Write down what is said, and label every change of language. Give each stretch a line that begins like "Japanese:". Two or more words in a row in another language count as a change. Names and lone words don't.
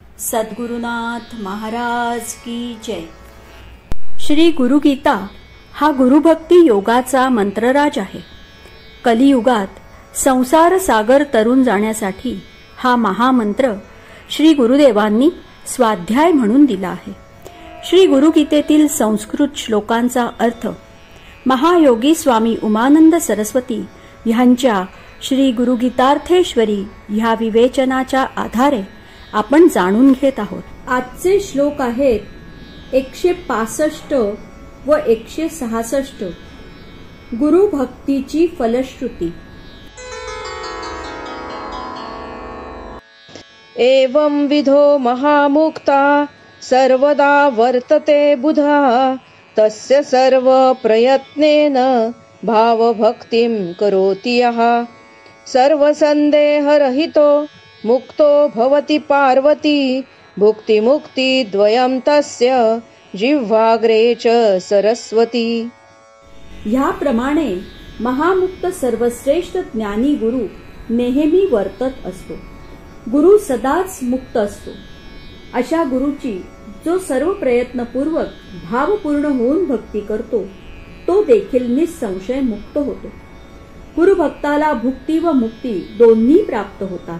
Hindi: सद्गुरुनाथ महाराज की जय।
Marathi: श्री गुरुगीता हा गुरुभक्ती योगाचा मंत्रराज आहे। कलियुगात संसार सागर तरून जाण्यासाठी हा महामंत्र श्री गुरुदेवांनी स्वाध्याय म्हणून दिला आहे। श्री गुरुगीतेतील संस्कृत श्लोकांचा अर्थ महायोगी स्वामी उमानंद सरस्वती ह्यांच्या श्री गुरुगीतार्थेश्वरी ह्या विवेचनाच्या आधारे आपण जाणून घेत आहोत। आजचे श्लोक आहेत 165 व 166। गुरु भक्तीची फलश्रुती।
Sanskrit: एवं विधो महामुक्ता सर्वदा वर्तते बुधा तस्य सर्व प्रयत्नेन भावभक्तिं करोति यः सर्व संदेहरहितो मुक्तो भवति पार्वती भुक्ति मुक्ति द्वयं तस्य जिह्वाग्रे च सरस्वती।
Marathi: ह्याप्रमाणे महामुक्त सर्वश्रेष्ठ ज्ञानी गुरु नेहमी वर्तत असतो। गुरु सदाच मुक्त असतो। अशा गुरुची जो सर्व प्रयत्नपूर्वक भावपूर्ण होऊन भक्ती करतो तो देखील निसंशय मुक्त होतो। गुरुभक्ताला भुक्ती व मुक्ती दोन्ही प्राप्त होतात।